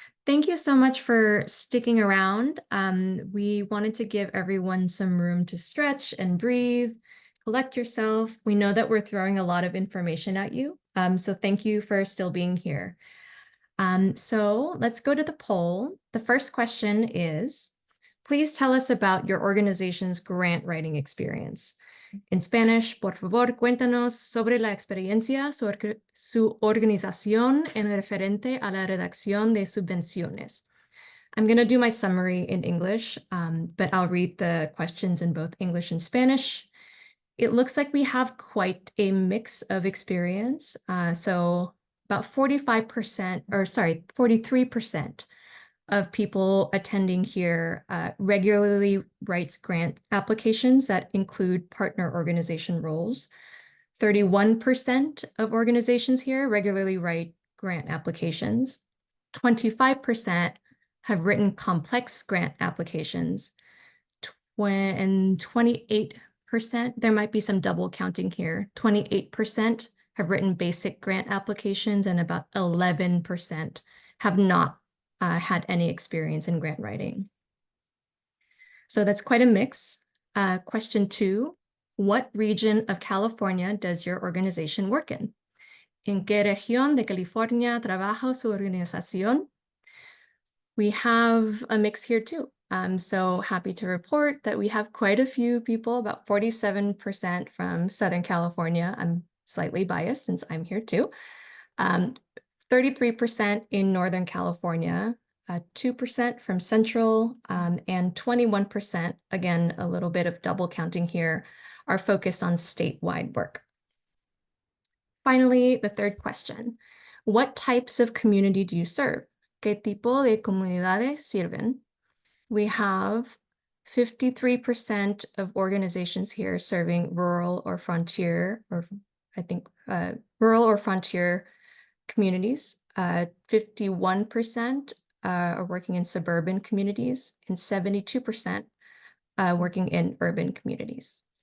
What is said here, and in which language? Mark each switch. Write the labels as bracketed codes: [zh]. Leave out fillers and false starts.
[en] Thank you so much for sticking around. We wanted to give everyone some room to stretch and breathe, collect yourself. We know that we're throwing a lot of information at you, so thank you for still being here. So let's go to the poll. The first question is, please tell us about your organization's grant writing experience. [es] En Spanish, por favor, cuéntanos sobre la experiencia su organización en referente a la redacción de subvenciones. [en] I'm going to do my summary in English, but I'll read the questions in both English and Spanish. It looks like we have quite a mix of experience. So about 43% of people attending here regularly writes grant applications that include partner organization roles. 31% of organizations here regularly write grant applications. 25% have written complex grant applications. And 28%, there might be some double counting here, 28% have written basic grant applications, and about 11% have not had any experience in grant writing. So that's quite a mix. Question 2, what region of California does your organization work in? [es] ¿En qué región de California trabaja su organización? [en] We have a mix here too. I'm so happy to report that we have quite a few people, about 47% from Southern California. I'm slightly biased since I'm here too. 33% in Northern California, 2% from Central, and 21%, again, a little bit of double counting here, are focused on statewide work. Finally, the third question, what types of community do you serve? [es] ¿Qué tipo de comunidades sirven? [en] We have 53% of organizations here serving rural or frontier, or I think rural or frontier communities. 51% are working in suburban communities, and 72% working in urban communities.